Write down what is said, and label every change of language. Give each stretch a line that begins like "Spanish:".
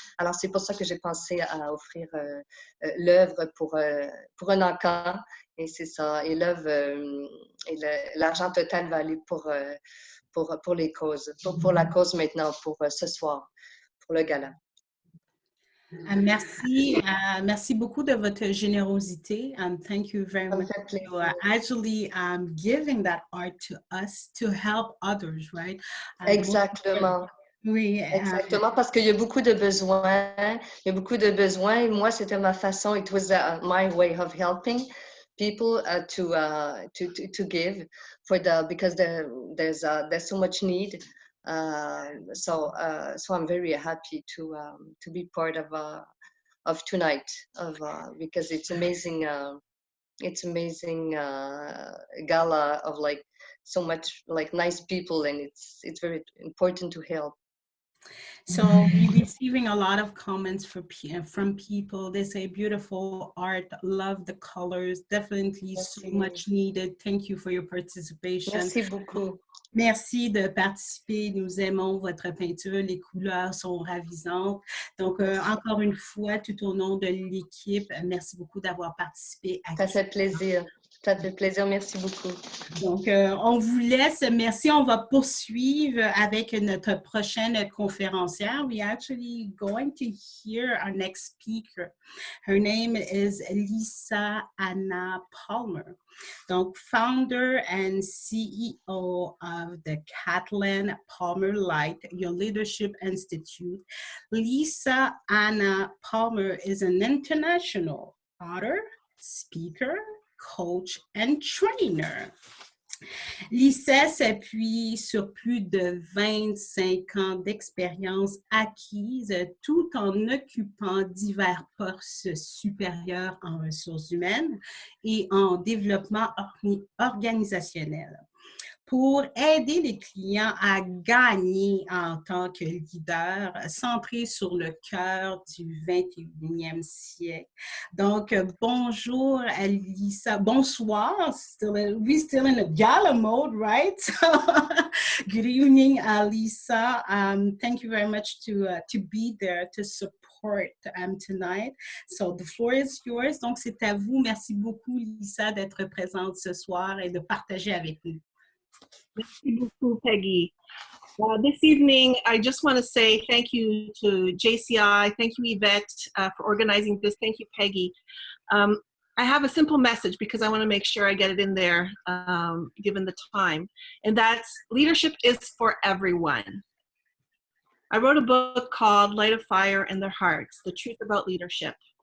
French: Alors, c'est pour ça que j'ai pensé à offrir l'œuvre pour un enfant. Et c'est ça. Et l'œuvre, l'argent total va aller pour les causes, pour la cause maintenant, pour ce soir, pour le gala. Merci, merci beaucoup de votre générosité.
English: Thank you very much for actually giving that art to us to help others, right?
French: Exactement. Oui. Exactement, parce qu'il y a beaucoup de besoins. Il y a beaucoup de besoins. Et moi, c'était ma façon.
English: It was my way of helping people to give because there's so much need. So I'm very happy to be part of tonight, because it's amazing. It's amazing gala of like so much like nice people, and it's very important to help. So we're receiving a lot of comments from people. They say beautiful art, love the colors, definitely so much needed. Thank you for your participation.
French: Merci beaucoup. Merci de participer. Nous aimons votre peinture. Les couleurs sont ravisantes. Donc, encore une fois, tout au nom de l'équipe, merci beaucoup d'avoir participé. Ça fait plaisir. Ça fait plaisir. Merci beaucoup. Donc, on vous laisse. Merci. On va poursuivre avec notre prochaine conférencière.
English: We're actually going to hear our next speaker. Her name is Lisa Anna Palmer. Donc, founder and CEO of the Kathleen Palmer Light, Your Leadership Institute. Lisa Anna Palmer is an international author, speaker, coach and trainer.
French: Lisa s'appuie sur plus de 25 ans d'expérience acquise tout en occupant divers postes supérieurs en ressources humaines et en développement organisationnel, pour aider les clients à gagner en tant que leader centré sur le cœur du 21e siècle. Donc, bonjour Lisa. Bonsoir.
English: We're still in a gala mode, right? So, good evening, Lisa. Thank you very much to be there to support tonight. So the floor is yours.
French: Donc, c'est à vous. Merci beaucoup, Lisa, d'être présente ce soir et de partager avec nous. Merci beaucoup, Peggy.
English: This evening, I just want to say thank you to JCI. Thank you, Yvette, for organizing this. Thank you, Peggy. I have a simple message because I want to make sure I get it in there, given the time. And that's leadership is for everyone. I wrote a book called Light a Fire in Their Hearts, The Truth About Leadership.